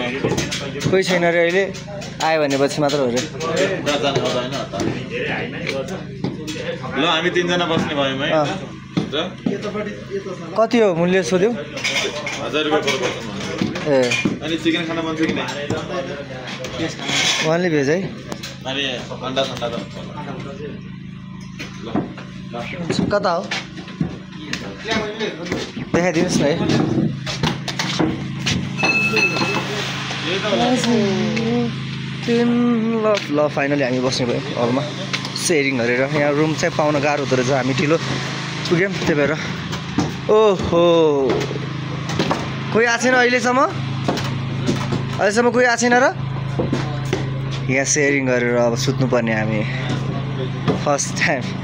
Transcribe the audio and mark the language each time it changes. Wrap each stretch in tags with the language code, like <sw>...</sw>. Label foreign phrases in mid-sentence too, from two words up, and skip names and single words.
<ne>कोही छैन रे अहिले आयो भनेपछि मात्र हो रे ल हामी 3 जना बस्ने भयौँ है कति हो मूल्य सोध्यौ 1000 रुपैयाँ</ne> <en>per person</en> <ne>ए अनि चिकन खाना मन छ कि नहीं</ne> <en>only veg है</en> <ne>अनि अन्डा त हुन्छ कता हो देखाइदिनुहोस् न है ल फाइनली हामी बस्ने भयो हलमा सेयरिङ गरेर यहाँ रुम चाहिँ पाउन गाह्रो हुँदो रहेछ हामी ढिलो पुग्यौँ त्यही भएर ओहो कोही आएको छैन अहिलेसम्म कोही आएको छैन र यहाँ सेयरिङ गरेर अब सुत्नुपर्ने हामी</ne> <en>first time</en>